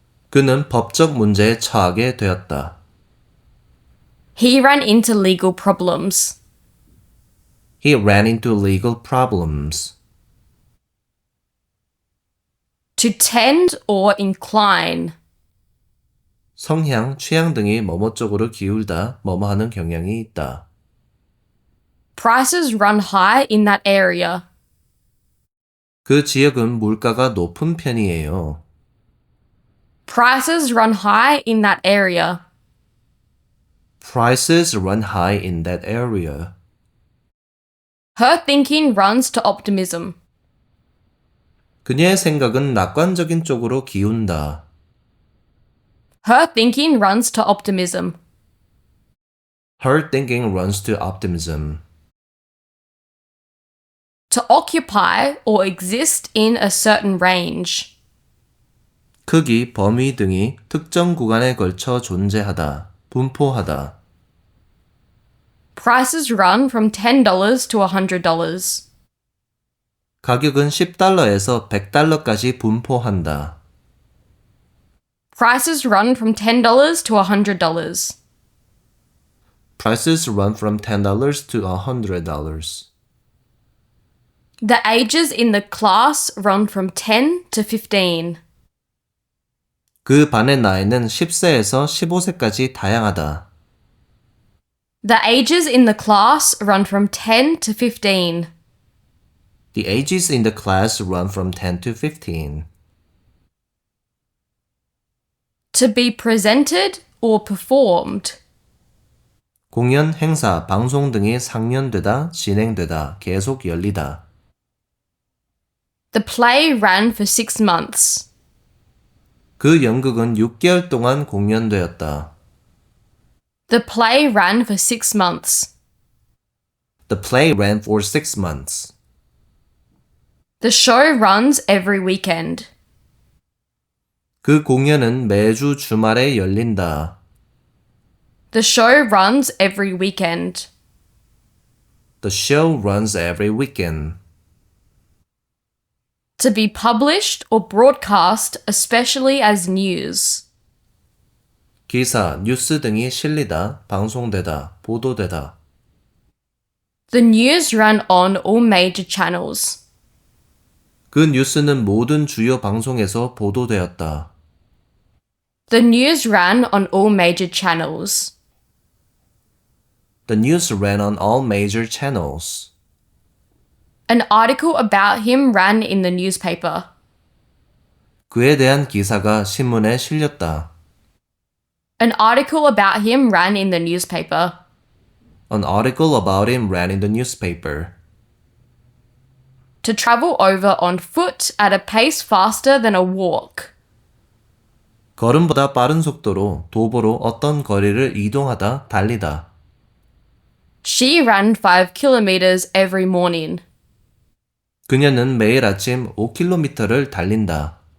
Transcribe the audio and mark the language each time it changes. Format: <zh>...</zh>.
<ko>그는 법적 문제에 처하게 되었다.</ko> <en>He ran into legal problems. He ran into legal problems. To tend or incline.</en> <ko>성향, 취향 등이 뭐뭐 쪽으로 기울다, 뭐뭐 하는 경향이 있다.</ko> <en>Prices run high in that area.</en> <ko>그 지역은 물가가 높은 편이에요.</ko> <en>Prices run high in that area. Prices run high in that area. Her thinking runs to optimism.</en> <ko>그녀의 생각은 낙관적인 쪽으로 기운다.</ko> <en>Her thinking runs to optimism. Her thinking runs to optimism. To occupy or exist in a certain range.</en> <ko>크기, 범위 등이 특정 구간에 걸쳐 존재하다, 분포하다.</ko> <en>Prices run from $10 to $100.</en> <ko>가격은 10달러에서 100달러까지 분포한다.</ko> <en>Prices run from $10 to $100. Prices run from $10 to $100. The ages in the class run from 10 to 15.</en> <ko>그 반의 나이는 10세에서 15세까지 다양하다.</ko> <en>The ages in the class run from 10 to 15. The ages in the class run from 10 to 15. To be presented or performed.</en> <ko>공연, 행사, 방송 등이 상연되다, 진행되다, 계속 열리다.</ko> <en>The play ran for 6 months.</en> <ko>그 연극은 6개월 동안 공연되었다.</ko> <en>The play ran for 6 months. The play ran for 6 months. The show runs every weekend.</en> <ko>그 공연은 매주 주말에 열린다.</ko> <en>The show runs every weekend. The show runs every weekend. To be published or broadcast, especially as news.</en> <ko>기사, 뉴스 등이 실리다, 방송되다, 보도되다.</ko> <en>The news ran on all major channels.</en> <ko>그 뉴스는 모든 주요 방송에서 보도되었다.</ko> <en>The news ran on all major channels. The news ran on all major channels. An article about him ran in the newspaper.</en> <ko>그에 대한 기사가 신문에 실렸다.</ko> <en>An article about him ran in the newspaper. An article about him ran in the newspaper. To travel over on foot at a pace faster than a walk.</en> <ko>걸음보다 빠른 속도로 도보로 어떤 거리를 이동하다, 달리다.</ko> <en>She ran 5 kilometers every morning.</en> <ko>그녀는 매일 아침 5km를 달린다.</ko>